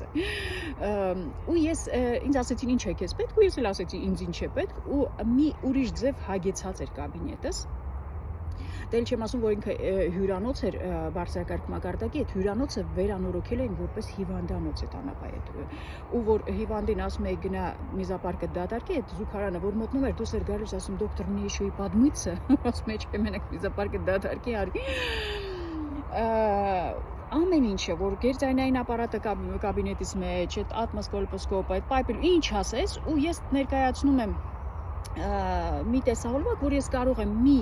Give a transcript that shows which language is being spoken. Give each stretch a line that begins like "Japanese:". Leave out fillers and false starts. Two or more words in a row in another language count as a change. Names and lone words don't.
Armenian: է։ Ու ես ինձ ասեցին ինչ է քեզ պետք, ու ես էլ ասեցի ինձ ինչ է պետք, ու մի ուրիշ ձև հագեցած էր կաբինետս, դել չեմ ասում, որ ինքը հյուրանոց էր բարձրակարգ մակարդակի, այդ հյուրանոցը վերանորոգել էին որպես հիվանդանոց այդ Անապայի ու որ հիվանդին ասում էի գնա միզապարկը դատարկի, այդ զուգարանը որ մտնում էր, դուս էր գալուս ասում դոկտոր
Russian: мне еще и подмыться,
Armenian: ասում եմ չէ մենակ միզապարկը դատարկի արի։ Ամեն ինչը, որ գերձայնային ապարատը կաբինետից մեջ, այդ ատմոս կոլպոսկոպը, այդ պայպը, ինչ ասես, ու ես ներկայացնում եմ մի տեսահոլովակ, որ ես կարող եմ մի